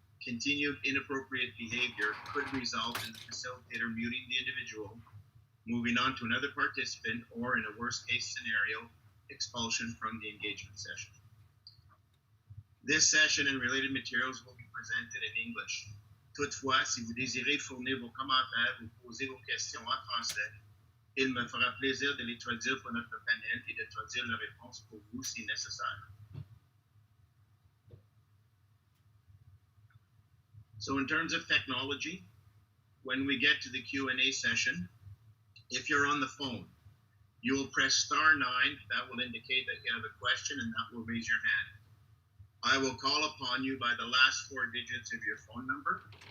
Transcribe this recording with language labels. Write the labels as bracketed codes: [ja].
[en] Continued inappropriate behavior could result in the facilitator muting the individual, moving on to another participant, or in a worst case scenario, expulsion from the engagement session. This session and related materials will be presented in English. [fr] Toutefois, si vous désirez fournir vos commentaires ou poser vos questions en français, il me fera plaisir de les traduire pour notre panel et de traduire leurs réponses pour vous si nécessaire. [en] So in terms of technology, when we get to the Q&A session, if you're on the phone, you will press *9. That will indicate that you have a question, and that will raise your hand. I will call upon you by the last 4 digits of your phone number.